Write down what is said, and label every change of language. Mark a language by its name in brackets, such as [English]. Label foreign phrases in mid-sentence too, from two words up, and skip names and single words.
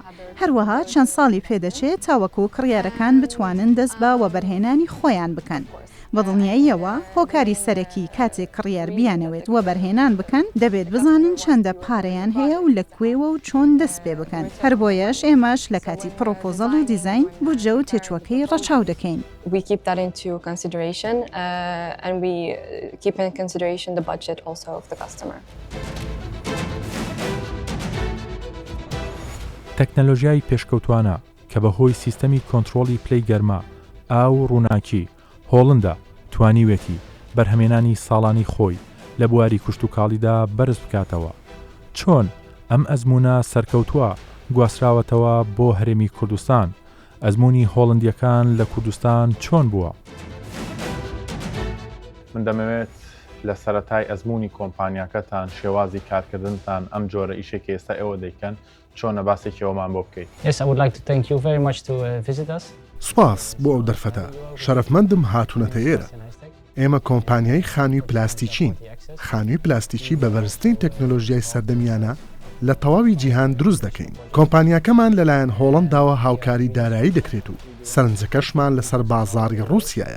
[Central Kurdish] هەروەها چەند ساڵی پێدەچێت تاوەکو کڕیارەکان بتوانن دەست بە وەبەرهێنانی خۆیان بکەن. بەدڵنیاییەوە هۆکاری سەرەکی کاتێک کڕیار بیانەوێت وە بەرهێنان بکەن دەبێت بزانن چەندە پارەیان هەیە و لەکوێوە و چۆن دەست پێ بکەن. هەر بۆیەش ئێمەش لە کاتی پرۆپۆزەڵ و دیزاین بودجە و تێچووەکەی ڕەچاو دەکەین. [English] We keep that into consideration and we keep in consideration the budget also of the customer. [Central Kurdish] تەکنەلۆژیای پێشکەوتوانە کە بەهۆی سیستەمی کۆنتڕۆلی پلەی گەرما ئاو ڕووناکی هۆڵندا توانیوێتی بەرهەمێنانی ساڵانی خۆی لە بواری کشت و کاڵیدا بەرز بکاتەوە. چۆن ئەم ئەزمونە سەرکەوتووە گواسراوەتەوە بۆ هەرێمی کوردستان؟ ئەزمموی هۆڵندیەکان لە کوردستان چۆن بووە؟ من دەمەوێت لە سەرەتای ئەزمموی کۆمپانیاکەتان شێوازی کارکردنتان ئەم جۆرە ئیشێکی ئێستا ئێوە دەیکەن چۆنە باسێکەوەمان بۆ بکەیت. [English] Yes, I would like to thank you very much to visit us. [Central Kurdish] سواس بۆ ئەو دەرفەتە شەرەفمەندم هاتوونەتە ئێرە. ئێمە کۆمپانیای خانووی پلاستیکین. خانووی پلاستیکی بە بەرزترین تەکنۆلۆژیای سەردەمیانە لە تەواوی جیهان دروست دەکەین. کۆمپانیاکەمان لەلایەن هۆڵنداوە هاوکاری دارایی دەکرێت و سەرنجەکەشمان لەسەر بازاڕی ڕووسیایە.